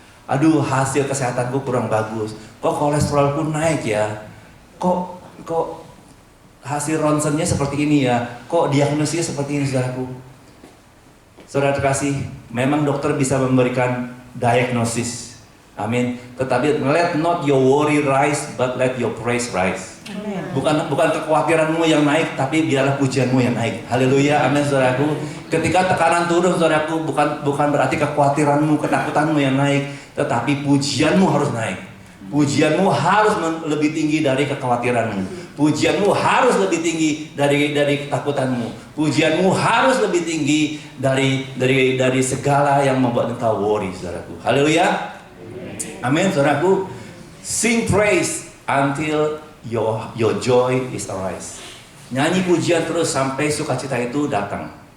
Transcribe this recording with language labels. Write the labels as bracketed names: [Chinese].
[Indonesian] Aduh, hasil kesehatanku kurang bagus. Kok kolesterolku naik ya. Kok hasil ronsennya seperti ini ya. Kok diagnosisnya seperti ini, saudaraku. Saudara terkasih, memang dokter bisa memberikan diagnosis. Amin. Tetapi [English] let not your worry rise, but let your praise rise. [Indonesian] Amen. Bukan kekhawatiranmu yang naik, tapi biarlah pujianmu yang naik. Haleluya. Amin, saudaraku. Ketika tekanan turun, saudaraku, bukan berarti kekhawatiranmu, ketakutanmu yang naik, tetapi pujianmu harus naik. Pujianmu harus lebih tinggi dari kekhawatiranmu. Pujianmu harus lebih tinggi dari ketakutanmu. Pujianmu harus lebih tinggi dari segala yang membuat engkau worry, saudaraku. Haleluya. Amin, saudaraku. [English] Sing praise until your joy is arise. [Indonesian] Nyanyi pujian terus sampai sukacita itu datang.